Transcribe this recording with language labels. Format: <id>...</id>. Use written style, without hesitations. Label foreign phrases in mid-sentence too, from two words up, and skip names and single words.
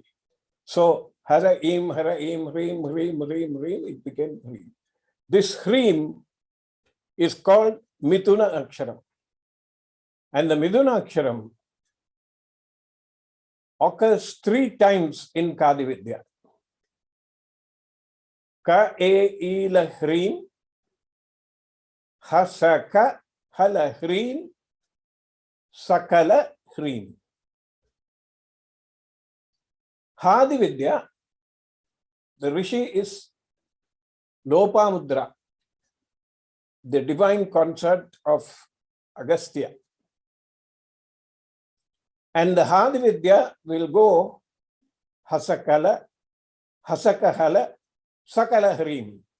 <en>So,</en> <sa>हर ईं, ह्रीं, ह्रीं,</sa> <en>it became Hrim. This Hrim is called</en> <sa>मिथुन अक्षरम्.</sa> <en>And the</en> <sa>मिथुन अक्षरम्</sa> <en>occurs 3 times in Kadi Vidya.</en> <sa>क ए ई ल ह्रीं, ह स क ह ल ह्रीं, स क ल ह्रीं.</sa> <en>Hadi Vidya, the Rishi is Lopamudra, the divine concert of Agastya. And the Hadi Vidya will go</en> <sa>हसकल, हसकहल, सकल ह्रीं.</sa>